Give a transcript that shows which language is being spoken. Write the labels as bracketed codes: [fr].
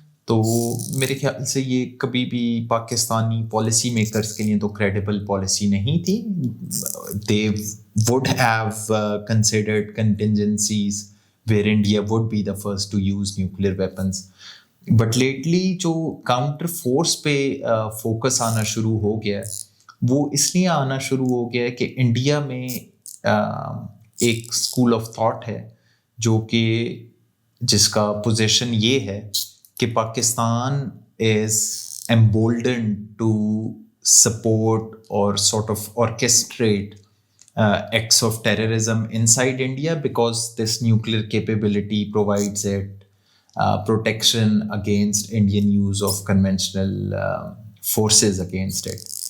[ur] تو میرے خیال سے یہ کبھی بھی پاکستانی پالیسی میکرز کے لیے تو کریڈیبل پالیسی نہیں تھی. [en] They would have considered contingencies where India would be the first to use nuclear weapons. [ur] But lately جو کاؤنٹر فورس پہ فوکس آنا شروع ہو گیا ہے وہ اس لیے آنا شروع ہو گیا ہے کہ انڈیا میں ایک اسکول آف تھاٹ ہے جو کہ جس کا پوزیشن یہ ہے کہ [en] Pakistan is emboldened to support or sort of orchestrate acts of terrorism inside India because this nuclear capability provides it protection against Indian use of conventional forces against it.